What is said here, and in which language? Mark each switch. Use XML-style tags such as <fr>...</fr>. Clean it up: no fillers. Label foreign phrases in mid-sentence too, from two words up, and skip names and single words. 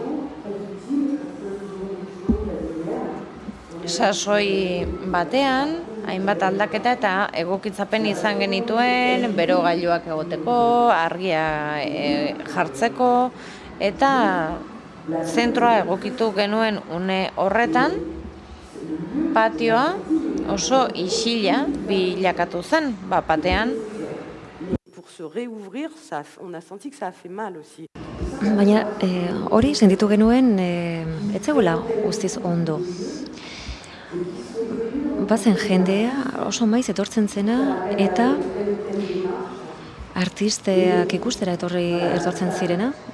<eu>Sasoi batean, hainbat aldaketa eta egokitzapen izan genituen, berogailuak egoteko, argia jartzeko, eta zentroa egokitu genuen une horretan, patioa oso isila bilakatu zen, batean.</eu> <fr>Pour se réouvrir, on a senti que ça a fait mal aussi.</fr> <eu>Baina hori sentitu genuen ez zegoela guztiz ondo. Bazen jendea oso maiz etortzen zena eta artisteak ikustera etortzen zirena.</eu>